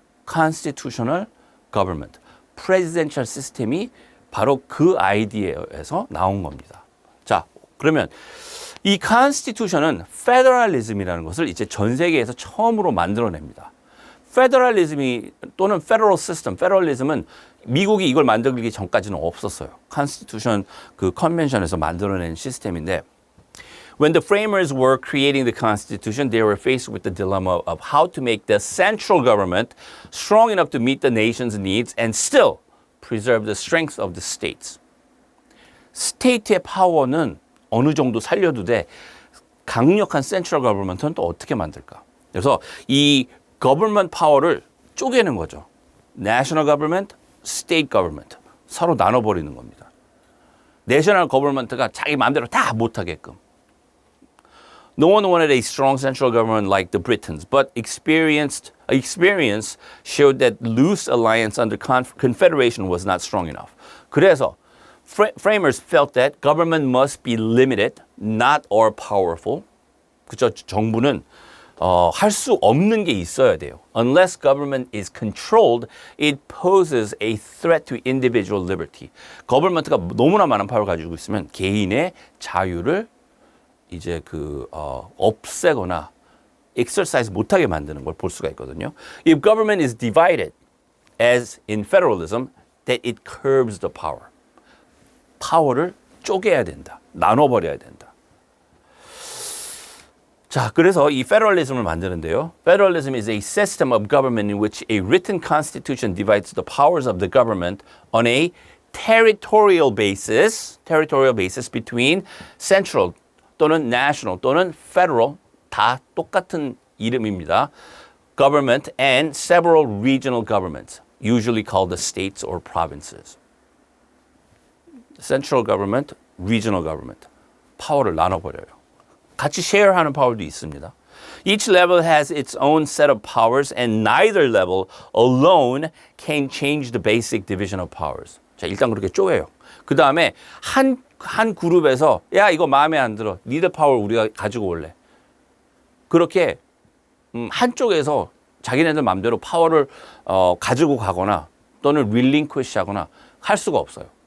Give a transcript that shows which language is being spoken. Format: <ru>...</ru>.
<ko>Constitutional Government, Presidential 시스템이 바로 그 아이디어에서 나온 겁니다. 자, 그러면 이 Constitution은 Federalism이라는 것을 이제 전 세계에서 처음으로 만들어냅니다. 페더럴리즘이 또는 Federal System, Federalism은 미국이 이걸 만들기 전까지는 없었어요.</ko> <en>Constitution</en> <ko>그 컨벤션에서 만들어낸 시스템인데,</ko> <en>when the framers were creating the Constitution, they were faced with the dilemma of how to make the central government strong enough to meet the nation's needs and still preserve the strength of the states.</en> <ko>스테이트의 파워는 어느 정도 살려도 돼 강력한 센트럴 거버먼트는 또 어떻게 만들까? 그래서 이 거버먼트 파워를 쪼개는 거죠.</ko> <en>National government, state government.</en> <ko>서로 나눠버리는 겁니다. 내셔널 거버먼트가 자기 마음대로 다 못하게끔.</ko> <en>No one wanted a strong central government like the Britons, but experience showed that loose alliance under confederation was not strong enough. 그래서 framers felt that government must be limited, not all powerful.</en> <ko>그죠? 정부는 할 수 없는 게 있어야 돼요.</ko> <en>Unless government is controlled, it poses a threat to individual liberty.</en> <ko>거버먼트가 너무나 많은 파워를 가지고 있으면 개인의 자유를 이제 없애거나 exercise 못하게 만드는 걸 볼 수가 있거든요.</ko> <en>If government is divided, as in federalism, that it curbs the power.</en> <ko>파워를 쪼개야 된다. 나눠버려야 된다. 자, 그래서 이 페더럴리즘을 만드는데요.</ko> <en>Federalism is a system of government in which a written constitution divides the powers of the government on a territorial basis between central</en> <ko>또는 national 또는 federal 다 똑같은 이름입니다.</ko> <en>Government and several regional governments, usually called the states or provinces. Central government, regional government.</en> <ko>파워를 나눠버려요. 같이 쉐어하는 파워도 있습니다.</ko> <en>Each level has its own set of powers and neither level alone can change the basic division of powers.</en> <ko>자, 일단 그렇게 쪼개요. 그 다음에 한 그룹에서 야, 이거 마음에 안 들어. 니들 파워 우리가 가지고 올래. 그렇게 한쪽에서 자기네들 마음대로 파워를 가지고 가거나 또는 relinquish 하거나 할 수가 없어요.</ko>